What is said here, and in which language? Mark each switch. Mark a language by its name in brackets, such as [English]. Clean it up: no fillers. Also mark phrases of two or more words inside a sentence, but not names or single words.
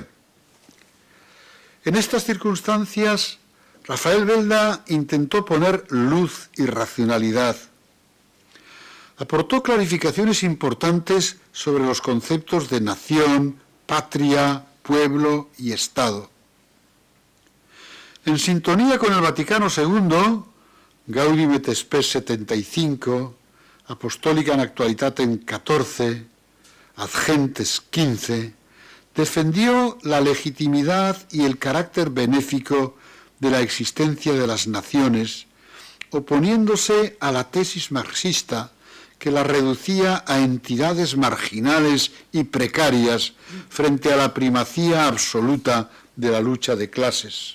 [Spanish] En estas circunstancias, Rafael Belda intentó poner luz y racionalidad. Aportó clarificaciones importantes sobre los conceptos de nación, patria, pueblo y Estado. En sintonía con el Vaticano II, Gaudium et Spes 75, Apostolica in Actualitatem 14, Ad Gentes 15, defendió la legitimidad y el carácter benéfico de la existencia de las naciones, oponiéndose a la tesis marxista que la reducía a entidades marginales y precarias frente a la primacía absoluta de la lucha de clases.